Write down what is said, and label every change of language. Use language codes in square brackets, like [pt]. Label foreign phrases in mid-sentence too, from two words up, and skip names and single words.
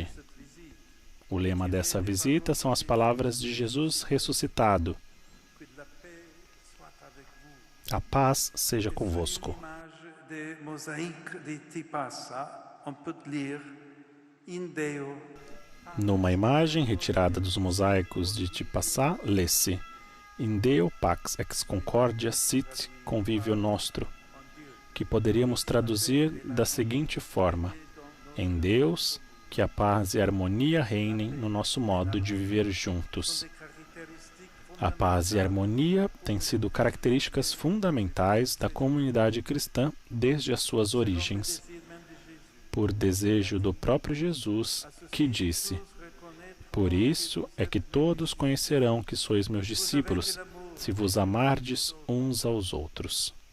[pt] O lema dessa visita são as palavras de Jesus ressuscitado: a paz seja convosco. Numa imagem retirada dos mosaicos de Tipaçá, lê-se: [la] In Deo pax ex concordia sit convivio nostro, [pt] que poderíamos traduzir da seguinte forma: em Deus, que a paz e a harmonia reinem no nosso modo de viver juntos. A paz e a harmonia têm sido características fundamentais da comunidade cristã desde as suas origens, por desejo do próprio Jesus, que disse: por isso é que todos conhecerão que sois meus discípulos, se vos amardes uns aos outros.